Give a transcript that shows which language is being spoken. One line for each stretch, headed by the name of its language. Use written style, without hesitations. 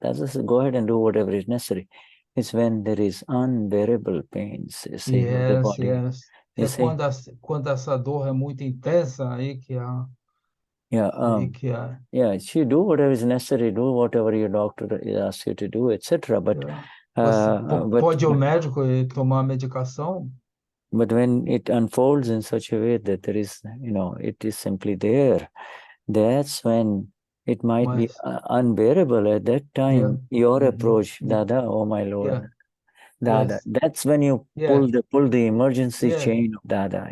English: Radha says, go ahead and do whatever is necessary. It's when there is unbearable pains, you see, of the body. Yes.
Portuguese: É quando essa dor é muito intensa, aí que há...
English: Yeah, she do whatever is necessary, do whatever your doctor asks you to do, etc. But,
Portuguese: pode ir ao médico e tomar medicação?
English: But when it unfolds in such a way that there is, it is simply there, that's when it might be unbearable. At that time, your approach, Dada, oh my Lord, Dada, that's when you pull the emergency chain of Dada.